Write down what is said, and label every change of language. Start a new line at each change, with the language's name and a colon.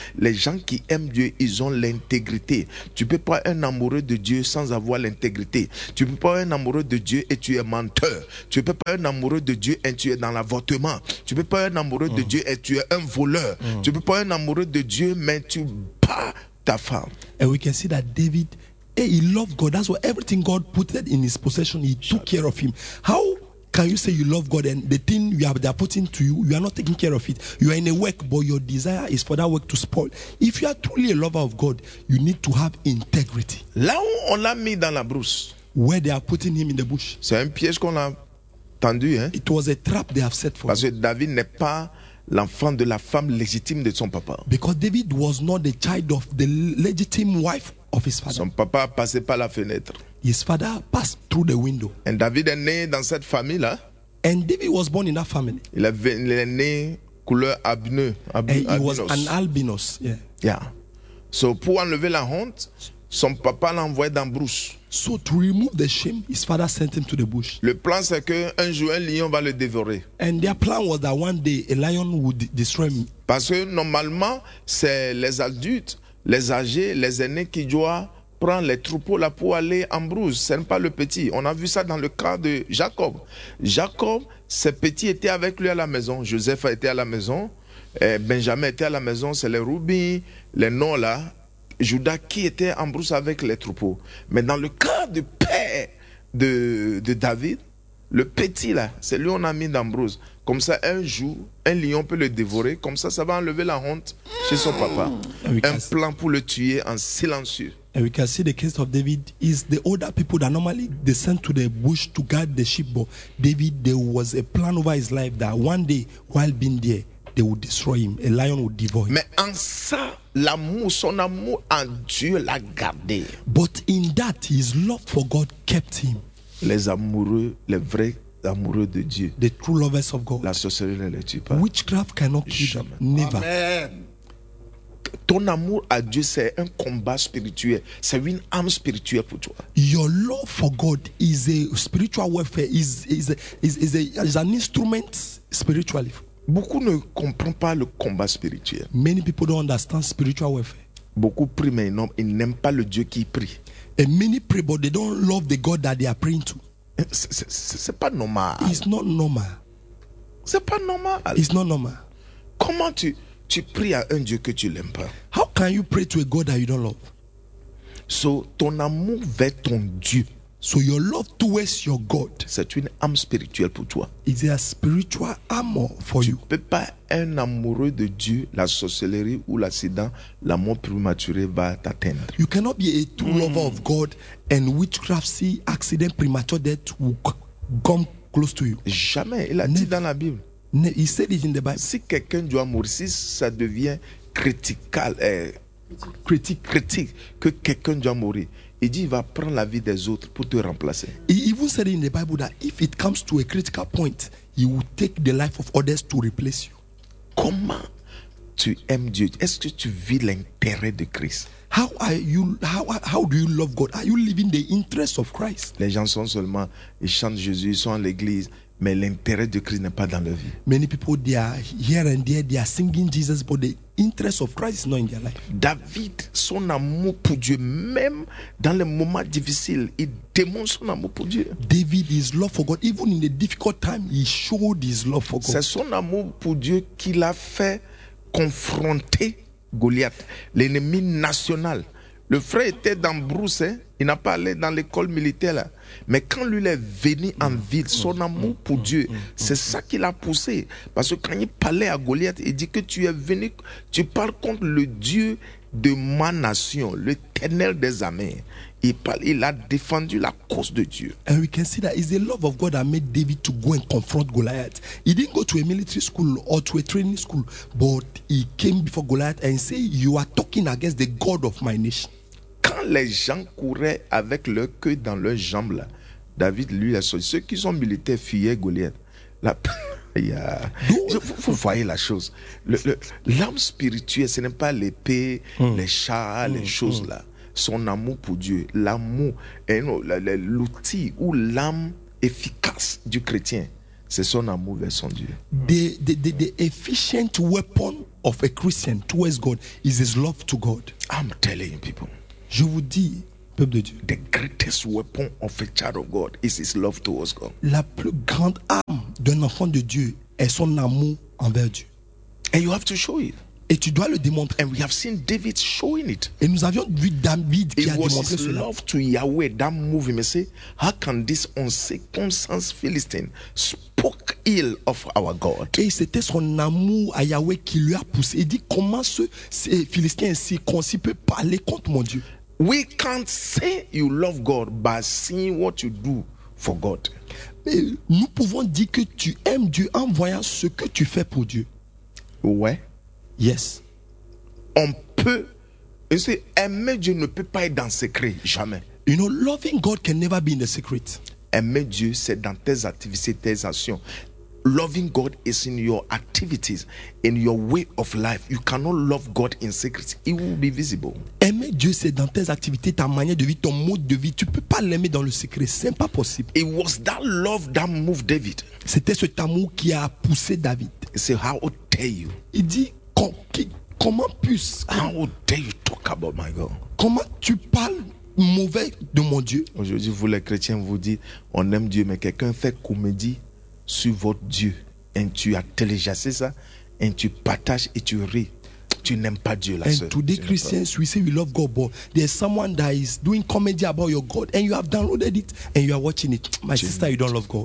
French: Les gens qui aiment Dieu, ils ont l'intégrité. Tu peux pas être un amoureux de Dieu sans avoir l'intégrité. Tu peux pas être un amoureux de Dieu et tu es menteur. Tu peux pas être un amoureux de Dieu et tu es dans l'avortement. Tu peux pas être un amoureux de Dieu et tu es un voleur. Tu peux pas être un amoureux de Dieu mais tu bats ta femme.
English: And we can see that David, hey, he loved God. That's why everything God put in his possession, he took care of him. How can you say you love God and the thing you have, they are putting to you, you are not taking care of it? You are in a work, but your desire is for that work to spoil. If you are truly a lover of God, you need to have integrity.
French: Là où on l'a mis dans la brousse,
English: where they are putting him in the bush.
French: C'est un piège qu'on a tendu, hein?
English: It was a trap they have set for him.
French: Parce que David n'est pas l'enfant de la femme légitime de son papa.
English: Because David was not the child of the legitimate wife. Of his father.
French: Son papa passait par la fenêtre.
English: His father passed through the window.
French: Et David est né dans cette famille là.
English: And David was born in that family.
French: Il est né couleur albinos.
English: He was an albinos. Yeah. Yeah.
French: So pour enlever la honte, son papa l'a envoyé dans brousse.
English: So to remove the shame, his father sent him to the bush.
French: Le plan c'est que un jour un lion va le dévorer.
English: And their plan was that one day a lion would destroy him.
French: Parce que normalement c'est les adultes, les âgés, les aînés qui doivent prendre les troupeaux là pour aller en brousse. Ce n'est pas le petit. On a vu ça dans le cas de Jacob. Jacob, ses petits étaient avec lui à la maison. Joseph a été à la maison. Et Benjamin était à la maison. C'est les Rubis, les noms là. Judas qui était en brousse avec les troupeaux. Mais dans le cas du père de David, le petit là, c'est lui qu'on a mis dans brousse. Comme ça, un jour, un lion peut le dévorer. Comme ça, ça va enlever la honte chez son papa. Un plan pour le tuer en silencieux.
English: And we can see the case of David is the older people that normally descend to the bush to guard the sheep. But David, there was a plan over his life that one day, while being there, they would destroy him. A lion would devour him.
French: Mais en ça, l'amour, son amour en Dieu l'a gardé.
English: But in that, his love for God kept him.
French: Les amoureux, les vrais amoureux de Dieu.
English: The true lovers of God.
French: La sorcellerie ne les tue pas.
English: Witchcraft cannot kill them. Never. Amen.
French: Ton amour à Dieu, c'est un combat spirituel. C'est une arme spirituelle pour toi.
English: Your love for God is a spiritual warfare. Is an instrument spiritually.
French: Beaucoup ne comprennent pas le combat spirituel.
English: Many people don't understand spiritual warfare.
French: Beaucoup prient mais ils n'aiment pas le Dieu qui prie.
English: And many pray but they don't love the God that they are praying to.
French: C'est pas normal.
English: It's not normal.
French: C'est pas normal.
English: It's not normal.
French: Comment tu pries à un Dieu que tu n'aimes pas?
English: How can you pray to a God that you don't love?
French: So ton amour vers ton Dieu.
English: So your love towards your God.
French: C'est une arme spirituelle pour toi.
English: It's a spiritual armor for you.
French: Tu ne peux pas être amoureux de Dieu, la sorcellerie ou l'accident, la mort prématurée va t'atteindre.
English: You cannot be a true lover of God and witchcraft, see accident, premature death will come close to you.
French: Jamais, il a dit dans la Bible.
English: He said it in the Bible.
French: Si quelqu'un doit mourir, si ça devient critique que quelqu'un doit mourir. Il dit, il va prendre la vie des autres pour te remplacer.
English: He even even said in the Bible that if it comes to a critical point, you will take the life of others to replace you.
French: Comment tu aimes Dieu? Est-ce que tu vis l'intérêt de Christ?
English: How are you? How do you love God? Are you living the interest of Christ?
French: Les gens sont seulement, ils chantent Jésus, ils sont en l'église, mais l'intérêt de Christ n'est pas dans leur vie.
English: Many people, they are here and there, they are singing Jesus, but the interest of Christ is not in their life.
French: David, son amour pour Dieu, même dans les moments difficiles, il démontre son amour pour Dieu.
English: David, his love for God, even in the difficult time, he showed his love for God.
French: C'est son amour pour Dieu qui l'a fait confronter Goliath, l'ennemi national. Le frère était dans Bruce, hein? Il n'a pas allé dans l'école militaire là. Mais quand lui est venu en ville, son amour pour Dieu, c'est ça qui l'a poussé. Parce que quand il parlait à Goliath, il dit que tu es venu, tu parles contre le Dieu de ma nation, l'Éternel des armées. Il a défendu la cause de Dieu.
English: And we can see that it's the love of God that made David to go and confront Goliath. He didn't go to a military school or to a training school, but he came before Goliath and said, "You are talking against the God of my nation."
French: Quand les gens couraient avec leur queue dans leurs jambes là, David lui a sauté. Ceux qui sont militaires fuyaient Goliath. Vous voyez la chose. L'âme spirituelle, ce n'est pas l'épée, les chars, les choses là. Son amour pour Dieu, l'amour, l'outil ou l'âme efficace du chrétien, c'est son amour vers son Dieu.
English: The efficient weapon of a Christian towards God is his love to God. I'm telling you, people.
French: Je vous dis, peuple de Dieu.
English: The greatest weapon of a child of God is his love towards God.
French: La plus grande arme d'un enfant de Dieu est son amour envers Dieu.
English: And you have to show it.
French: Et tu dois le démontrer.
English: And we have seen David showing it.
French: Et nous avions vu David qui
English: it
French: a démontré cela.
English: It was love to Yahweh that moved him. Say, how can this uncircumcised Philistine speak ill of our God?
French: Et c'était son amour à Yahweh qui lui a poussé. Il dit, comment ce Philistin ainsi circoncis peut parler contre mon Dieu?
English: We can't say you love God by seeing what you do for God.
French: Mais nous pouvons dire que tu aimes Dieu en voyant ce que tu fais pour Dieu. Ouais.
English: Yes.
French: On peut.
English: You see,
French: aimer Dieu ne peut pas être dans secret, jamais.
English: You know, loving God can never be in the secret.
French: Aimer Dieu, c'est dans tes activités, tes actions.
English: Loving God is in your activities, in your way of life. You cannot love God in secret. It will be visible.
French: Aimer Dieu, c'est dans tes activités, ta manière de vie, ton mode de vie. Tu ne peux pas l'aimer dans le secret. Ce n'est pas possible.
English: It was that love that moved David.
French: C'était cet amour qui a poussé David.
English: So how dare you?
French: Il dit, comment
English: how dare you talk about my God?
French: Comment tu parles mauvais de mon Dieu? Aujourd'hui, vous les chrétiens, vous dites, on aime Dieu, mais quelqu'un fait comédie sur votre Dieu. Et tu as télégassé ça, et tu partages et tu ris. Tu n'aimes pas Dieu, la
English: and
French: soeur.
English: And today, Christians, we say we love God, but there's someone that is doing comedy about your God, and you have downloaded it, and you are watching it. My sister, you don't love God.